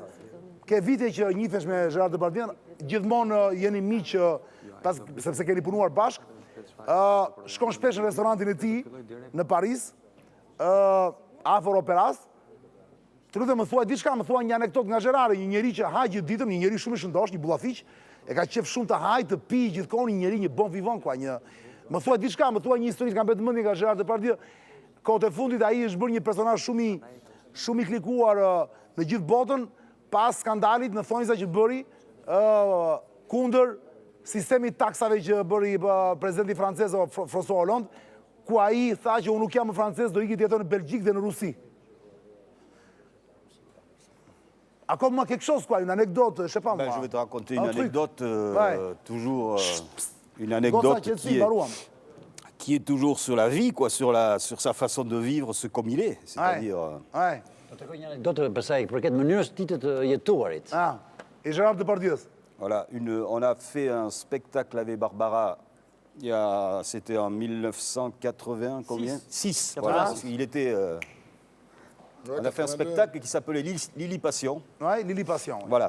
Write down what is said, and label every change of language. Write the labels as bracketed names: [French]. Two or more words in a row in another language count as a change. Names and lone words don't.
[Albanian] Ke vite që njifesh me Gérard Depardieu, gjithmonë jeni miq sepse keni punuar bashk. Shkon shpesh në restorantin e tij në Paris, afër operas. Të lutem më thuaj diçka, më thuaj një anekdot nga Gérard, një njeri që ha gjithë ditën, një njeri shumë i shëndosh, një bullafiq, e ka qef shumë të haj, të pi gjithkohë, një njeri, një [French] bon vivant, [Albanian] kwa, një... Më thuaj diçka, më thuaj një histori që kam betë mendje nga Gérard Depardieu. Kohët e fundit ai është bërë një personazh shumë i klikuar në gjithë botën, pas skandalit në thonjza që bëri kundër sistemit taksave që bëri presidenti francez François Hollande, ku ai tha që unë nuk jam francez, do iki të jetoj në Belgjik dhe në Rusi. [French] Ακόμα quelque chose, quoi, une anecdote, je sais pas moi. Je vais te raconter une anecdote, toujours une anecdote qui est toujours sur la vie, quoi, sur sa façon de vivre, ce comme il est. C'est-à-dire... [Albanian] Do të kërkoj një anekdotë për sa i përket mënyrës së tij të jetuarit. [French] Et Gérard Depardieu. Voilà, on a fait un spectacle avec Barbara, c'était en 1980, combien? 6. Voilà, il était... on a fait un spectacle qui s'appelait Lily Passion. Ouais, Lily Passion. Voilà.